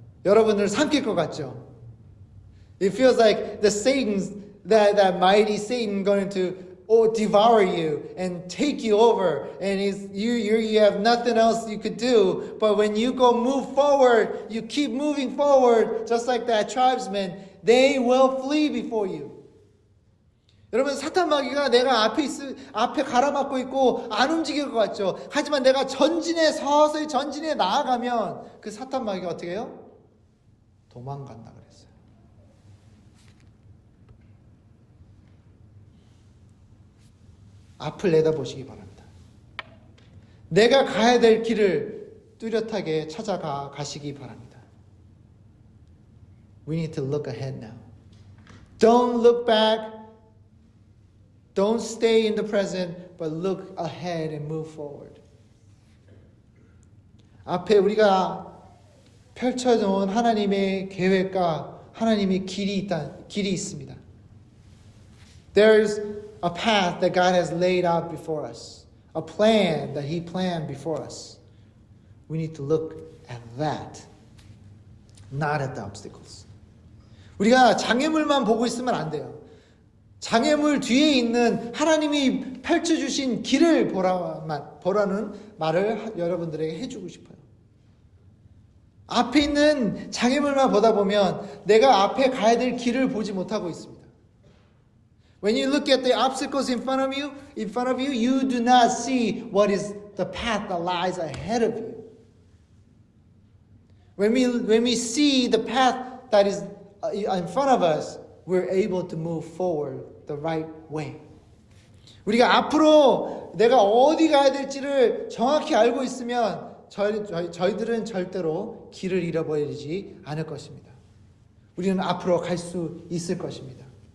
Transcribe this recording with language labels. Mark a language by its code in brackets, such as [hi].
[ko] 여러분을 삼킬 것 같죠? [en] It feels like the Satan's, that mighty Satan going to devour you and take you over, and you have nothing else you could do. But when you move forward, you keep moving forward, just like that tribesman, they will flee before you. [ko] 여러분 사탄 마귀가 내가 앞에 가로막고 있고 안 움직일 것 같죠. 하지만 내가 서서히 전진해 나아가면 그 사탄 마귀가 어떻게 해요? 도망간다 그랬어요. 앞을 내다보시기 바랍니다. 내가 가야 될 길을 뚜렷하게 찾아가시기 바랍니다. [en] We need to look ahead now. Don't look back. Don't stay in the present, but look ahead and move forward. [ko] 앞에 우리가 펼쳐놓은 하나님의 계획과 하나님의 길이 있습니다. [en] There's a path that God has laid out before us. A plan that He planned before us. We need to look at that, not at the obstacles. [ko] 우리가 장애물만 보고 있으면 안 돼요. 장애물 뒤에 있는 하나님이 펼쳐주신 길을 보라는 말을 여러분들에게 해주고 싶어요. 앞에 있는 장애물만 보다 보면 내가 앞에 가야 될 길을 보지 못하고 있습니다. [en] When you look at the obstacles in front of you, you do not see what is the path that lies ahead of you. When we see the path that is in front of us, we're able to move forward the right way. [ko] 우리가 앞으로 내가 어디 가야 될지를 정확히 알고 있으면 저희들은 절대로 길을 잃어버리지 않을 것입니다. 우리는 앞으로 갈 수 있을 것입니다.